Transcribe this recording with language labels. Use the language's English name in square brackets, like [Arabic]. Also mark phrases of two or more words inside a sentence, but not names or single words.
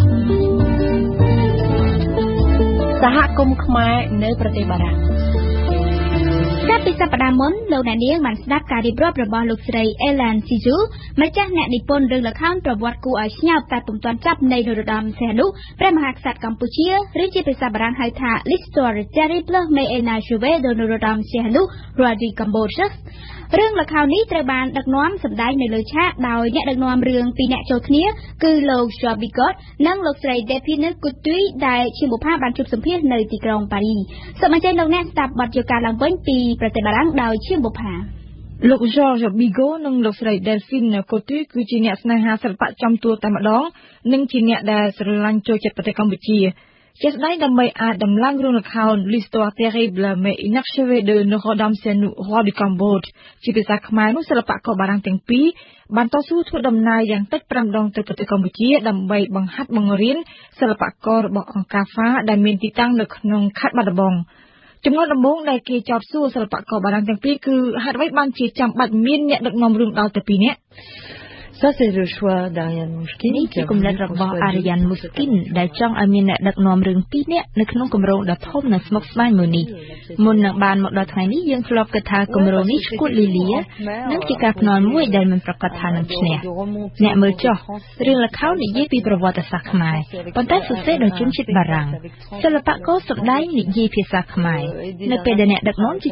[Khmer] សហគមន៍ខ្មែរនៅប្រទេសបារាំង ចាប់ពីសប្តាហ៍មុនលោកអ្នកនាងបានស្ដាប់ការរៀបរាប់របស់លោកស្រី Ellen Siju ម្ចាស់អ្នកនិពន្ធរឿងល្ខោនប្រវត្តិគួរឲ្យឆ្ញើបតែ ពុំទាន់ចាប់នៃនរោត្តមសីហនុព្រះមហាក្សត្រកម្ពុជាឬជាភាសាបារាំងហៅថា [French] L'histoire terrible mais inachevée de Norodom Sihanouk roi du Cambodge [Khmer] រឿងល្ខោននេះត្រូវបានដឹកនាំសម្ដែងនៅលើឆាកដោយអ្នកដឹកនាំរឿងពីរអ្នកចូលគ្នាគឺលោក Jean Bigot និងលោកស្រី Delphine Coutui ដែលជាបុប្ផាបានជួបសម្ភាសនៅទីក្រុងប៉ារីសូមអញ្ជើញលោកអ្នកស្ដាប់បទយល់ការឡើងវិញពីប្រទេសបារាំងដោយជាបុប្ផា លោក George Bigot និងលោកស្រី Delphine Coutui គឺជាអ្នកស្នេហាសិល្បៈចំទួលតែម្ដងនិងជាអ្នកដែលស្រឡាញ់ចូលចិត្តប្រទេសកម្ពុជាជាស្ដែងដើម្បីអាចដំឡើងរឿងល្ខោន [French] L'histoire terrible mais inachevée de Notre-Dame Sihanouk roi du Cambodge [Khmer] ជាភាសាខ្មែរនោះសិល្បករបារាំងទាំងពីរបានតស៊ូធ្វើដំណើរយ៉ាងតិច5ដងទៅប្រទេសកម្ពុជាដើម្បីបង្ហាត់បង្រៀនសិល្បកររបស់អង្គការ FA ដែលមានទីតាំងនៅក្នុងខេត្តបាត់ដំបងចំណុចដំបូងដែលគេចោទសួរសិល្បករបារាំងទាំងពីរគឺហេតុអ្វីបានជាចាំបាច់មានអ្នកដឹកនាំរឿងដល់ទៅ2នាក់ [French] Ça c'est le choix d'Ariane Mouchkine [Khmer] នេះជាគំនិតរបស់ Ariane Mouchkine ដែលចង់ឲ្យមានអ្នកដឹកនាំរឿង2នាក់នៅក្នុងគម្រោងដ៏ធំនិងស្មុគស្មាញមួយនេះមុននឹងបានមកដល់ថ្ងៃនេះយើងធ្លាប់គិតថាគម្រោងនេះឈួតលីលានិងជាការភ្នាល់មួយដែលមិនប្រ កាសថានឹងឈ្នះអ្នកមើលចុះរឿងល្ខោននិយាយពីប្រវត្តិសាស្ត្រខ្មែរប៉ុន្តែសរសេរដោយជនជាតិបារាំងសិល្បករសម្ដែងនិយាយភាសាខ្មែរនៅពេលដែលអ្នកដឹកនាំជា